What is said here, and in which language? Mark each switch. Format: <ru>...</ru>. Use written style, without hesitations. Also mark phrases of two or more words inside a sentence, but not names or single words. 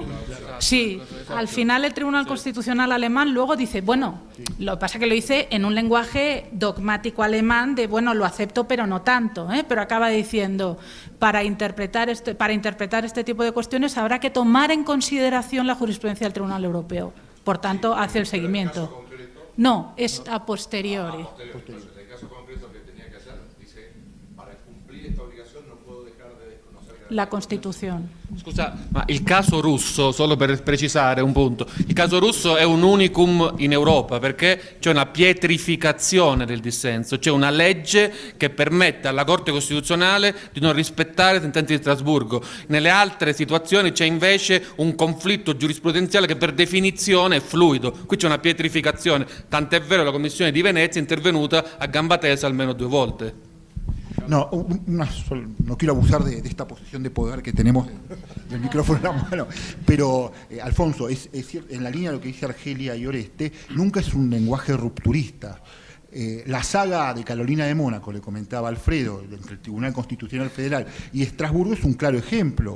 <es>Sí, al final el Tribunal Constitucional alemán luego dice, bueno, lo que pasa es que lo dice en un lenguaje dogmático alemán de, bueno, lo acepto, pero no tanto, pero acaba diciendo, para interpretar este tipo de cuestiones habrá que tomar en consideración la jurisprudencia del Tribunal Europeo. Por tanto, hace el seguimiento. No, es a posteriori.</es> <it>La Costituzione. Scusa, ma il caso russo, solo per precisare un punto, il caso russo è un unicum in Europa perché c'è una pietrificazione del dissenso, c'è una legge che permette alla Corte Costituzionale di non rispettare le sentenze di Strasburgo. Nelle altre situazioni c'è invece un conflitto giurisprudenziale che per definizione è fluido. Qui c'è una pietrificazione, tant'è vero che la Commissione di Venezia è intervenuta a gamba tesa almeno 2 volte.</it> <es>No, no quiero abusar de esta posición de poder que tenemos del micrófono en la mano, pero Alfonso, es cierto, en la línea de lo que dice Argelia y Oreste, nunca es un lenguaje rupturista. La saga de Carolina de Mónaco, le comentaba Alfredo, entre el Tribunal Constitucional Federal y Estrasburgo es un claro ejemplo.</es>